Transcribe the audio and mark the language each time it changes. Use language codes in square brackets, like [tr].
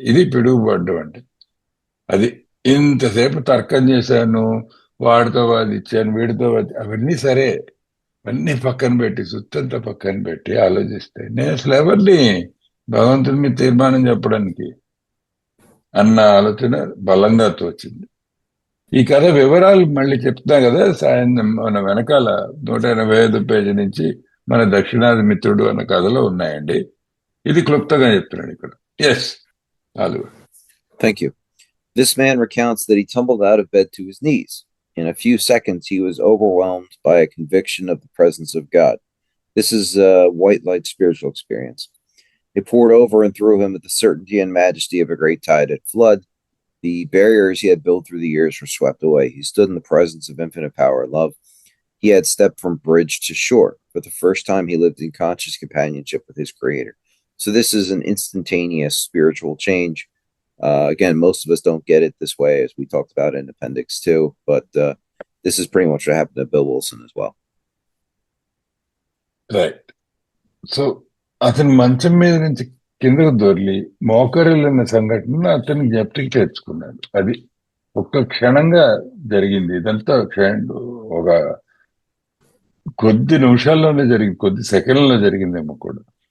[te] ఇది పిడుగుపడ్డం అంటే. అది ఇంతసేపు తర్కం చేశాను, వాడితో వాదిచ్చాను, వీడితో అవన్నీ సరే, అన్ని పక్కన పెట్టి సుత్తంతా పక్కన పెట్టి ఆలోచిస్తే నేను అసలు ఎవరిని భగవంతుడి మీద తీర్మానం చెప్పడానికి అన్న ఆలోచన బలంగా తోచింది. ఈ కథ వివరాలు మళ్ళీ చెప్తున్నా కదా, సాయంత్రం మన వెనకాల 185 పేజీ నుంచి మన దక్షిణాది మిత్రుడు అన్న కథలో ఉన్నాయండి. ఇది క్లుప్తంగా చెప్తున్నాడు ఇక్కడ. ఎస్ చాలు. [en] Thank you. This man recounts that he tumbled out of bed to his knees. In a few seconds, he was overwhelmed by a conviction of the presence of God. This is a white light spiritual experience. It poured over and through him with the certainty and majesty of a great tide at flood. The barriers he had built through the years were swept away. He stood in the presence of infinite power and love. He had stepped from bridge to shore. For the first time, he lived in conscious companionship with his creator. So this is an instantaneous spiritual change. Again, most of us don't get it this way, as we talked about in Appendix 2, but this is pretty much what happened to Bill Wilson as well. Right. [te] So అతను మంచం మీద నుంచి కిందకు దొర్లి మోకరిల్లిన సంఘటన అతను జ్ఞప్తికి తెచ్చుకున్నాడు. అది ఒక్క క్షణంగా జరిగింది. ఇదంతా ఒక కొద్ది నిమిషాల్లోనే జరిగింది, కొద్ది సెకండ్లలో జరిగిందేమో కూడా.